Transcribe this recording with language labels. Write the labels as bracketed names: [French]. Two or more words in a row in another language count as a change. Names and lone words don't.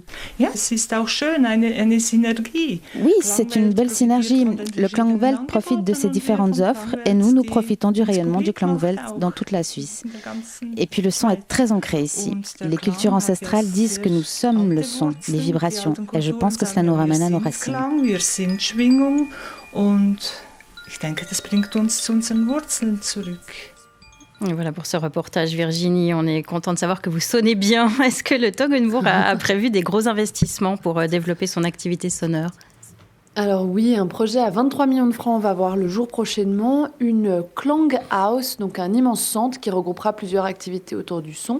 [French] Oui, c'est une belle synergie. Le Klangwelt profite de ces différentes offres et nous profitons du rayonnement du Klangwelt dans toute la Suisse. Et puis le son est très ancré ici. Les cultures ancestrales disent que nous sommes le son, les vibrations. Et je pense que cela nous ramène à nos racines. [German] Ich denke, das bringt uns zu unseren Wurzeln zurück. [French] Et voilà pour ce reportage, Virginie. On est content de savoir que vous sonnez bien. Est-ce que le Toggenburg a prévu des gros investissements pour développer son activité sonore ? Alors oui, un projet à 23 millions de francs va voir le jour prochainement, une Klanghaus, donc un immense centre qui regroupera plusieurs activités autour du son.